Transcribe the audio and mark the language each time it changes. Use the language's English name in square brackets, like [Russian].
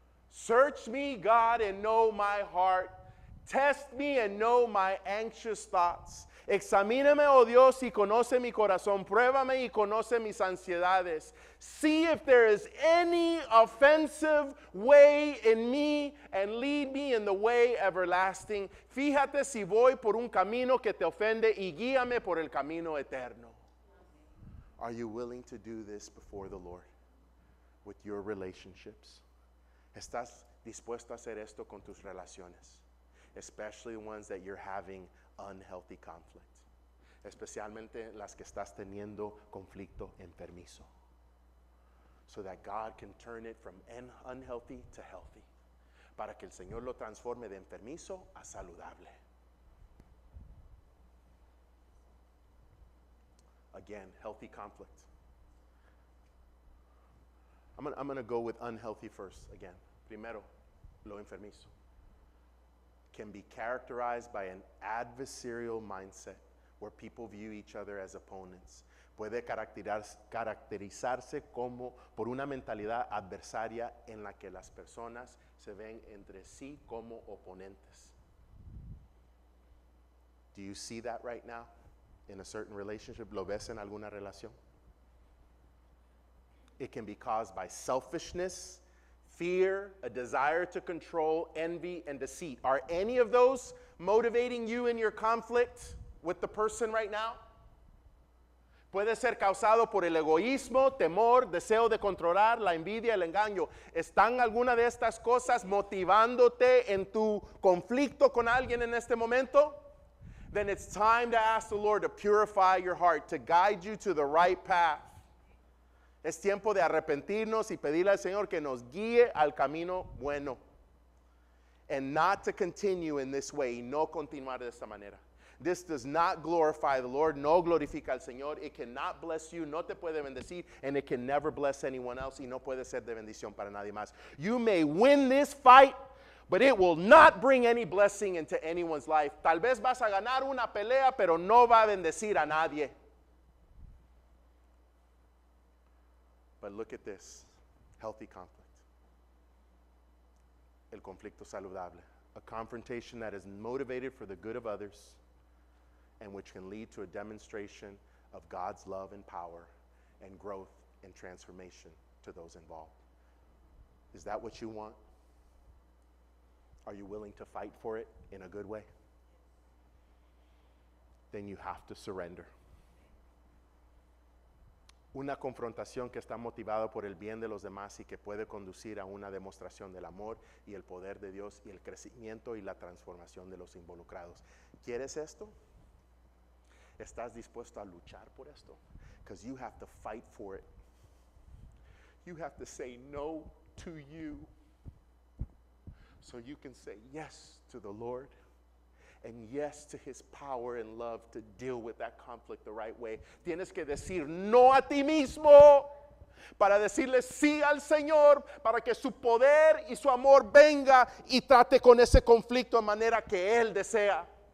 [English] Search me, God, and know my heart. Test me and know my anxious thoughts. [Spanish] Examíname, oh Dios, y conoce mi corazón. Pruébame y conoce mis ansiedades. [English] See if there is any offensive way in me and lead me in the way everlasting. [Spanish] Fíjate si voy por un camino que te ofende y guíame por el camino eterno. [English] Are you willing to do this before the Lord with your relationships? [Spanish] ¿Estás dispuesto a hacer esto con tus relaciones? [English] Especially ones that you're having unhealthy conflict. [Spanish] Especialmente las que estás teniendo conflicto enfermizo. [English] So that God can turn it from unhealthy to healthy. [Spanish] Para que el Señor lo transforme de enfermizo a saludable. [English] Again, healthy conflict. I'm going to go with unhealthy first again. [Spanish] Primero, lo enfermizo. [English] Can be characterized by an adversarial mindset where people view each other as opponents. [Spanish] Puede caracterizarse como por una mentalidad adversaria en la que las personas se ven entre sí como oponentes. [English] Do you see that right now in a certain relationship? [Spanish] ¿Lo ves en alguna relación? [English] It can be caused by selfishness, fear, a desire to control, envy, and deceit. Are any of those motivating you in your conflict with the person right now? [Spanish] Puede ser causado por el egoísmo, temor, deseo de controlar, la envidia, el engaño. ¿Están alguna de estas cosas motivándote en tu conflicto con alguien en este momento? [English] Then it's time to ask the Lord to purify your heart, to guide you to the right path. [Spanish] Es tiempo de arrepentirnos y pedirle al Señor que nos guíe al camino bueno. [English] And not to continue in this way, [Spanish] y no continuar de esta manera. [English] This does not glorify the Lord, [Spanish] no glorifica al Señor. [English] It cannot bless you, [Spanish] no te puede bendecir, [English] and it can never bless anyone else, [Spanish] y no puede ser de bendición para nadie más. [English] You may win this fight, but it will not bring any blessing into anyone's life. [Spanish] Tal vez vas a ganar una pelea, pero no va a bendecir a nadie. [English] But look at this, healthy conflict. [Spanish] El conflicto saludable. [English] A confrontation that is motivated for the good of others and which can lead to a demonstration of God's love and power and growth and transformation to those involved. Is that what you want? Are you willing to fight for it in a good way? Then you have to surrender. [Spanish] Una confrontación que está motivada por el bien de los demás y que puede conducir a una demostración del amor y el poder de Dios y el crecimiento y la transformación de los involucrados. ¿Quieres esto? ¿Estás dispuesto a luchar por esto? [English] Because you have to fight for it. You have to say no to you so you can say yes to the Lord and yes to his power and love to deal with that conflict the right way. [Spanish] Tienes que decir no a ti mismo para decirle sí al Señor, para que su poder y su amor venga y trate con ese conflicto de manera que Él desea.